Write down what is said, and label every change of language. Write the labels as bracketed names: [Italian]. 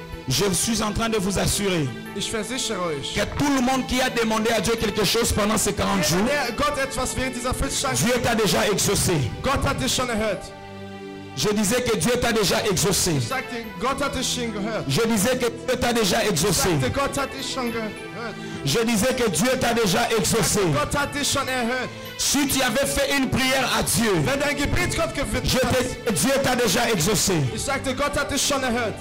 [French] Je suis en train de vous assurer [German] Ich versichere euch, [French] que tout le monde qui a demandé à Dieu quelque chose pendant ces 40 jours, [German] Gott etwas während dieser 40 Tage, [French] Dieu t'a déjà exaucé. [German] Gott hat dich schon erhört. [French] Je disais que Dieu t'a déjà exaucé. [German] Ich sagte, Gott hat dich schon gehört. [French] Je disais que Dieu t'a déjà [German] Ich [French] exaucé. [German] sagte, Gott hat dich schon gehört. [French] Je disais que Dieu t'a déjà exaucé. [German] Gott hat dich schon erhört. [French] Si tu avais fait une prière à Dieu, [German] Wenn dein Gebet Gott gewidmet hat, [French] Dieu t'a déjà exaucé. [German] ich sagte, Gott hat dich schon erhört.